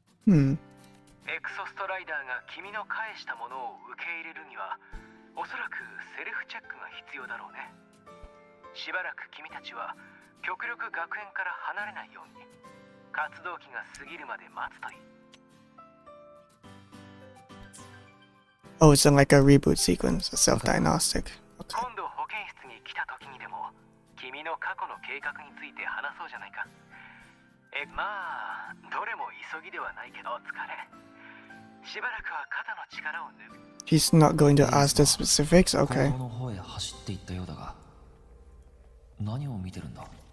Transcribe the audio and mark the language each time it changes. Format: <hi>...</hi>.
<ja>エクソストライダーが君の返したものを受け入れるには、おそらくセルフチェックが必要だろうね。しばらく君たちは極力学園から離れないように、活動期が過ぎるまで待つといい。</ja> <en>Oh, it's like a reboot sequence, a self-diagnostic. Okay.</en> <ja>今度保健室に来た時にでも君の過去の計画について話そうじゃないか。まあどれも急ぎではないけどお疲れ。しばらくは肩の力を抜く。</ja> <en>He's not going to ask the specifics?</en> <ja>高</ja> <en>Okay.</en> <ja>校の方へ走っていったようだが、何を見てるんだ？</ja>